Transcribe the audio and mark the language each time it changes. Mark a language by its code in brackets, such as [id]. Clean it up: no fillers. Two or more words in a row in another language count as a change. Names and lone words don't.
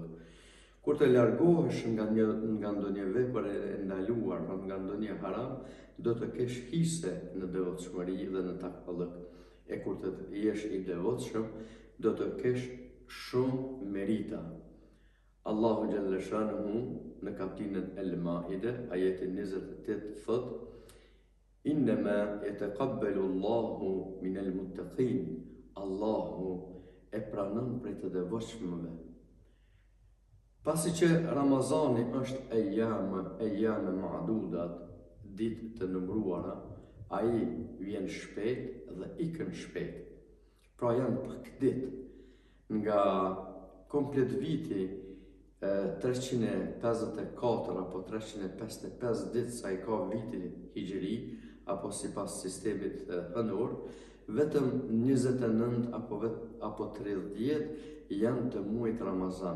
[sq] Kur të largohesh nga ndonjë vepër e ndaluar, nga ndonjë haram, do të kesh hise në devotshmëri dhe në takvallëk. E kur të jesh I devotshëm, do të kesh shumë merita. Allahu [ar] جل شأنه [sq] në kapitullin El-Maide, ajetin 28 thot: [ar] "إنما يتقبل الله من المتقين." [sq] Allahu e pranon prej të devotshmëve. Pasi që Ramazani është [ar] أياما معدودات, [sq] ditë të numëruara, ai vjen shpejt dhe ikën shpejt. Pra janë pak ditë nga komplet viti 354 apo 355 ditë sa I ka viti hijri, apo sipas sistemit hënor, vetëm 29 apo 30 ditë janë të muajit Ramazan.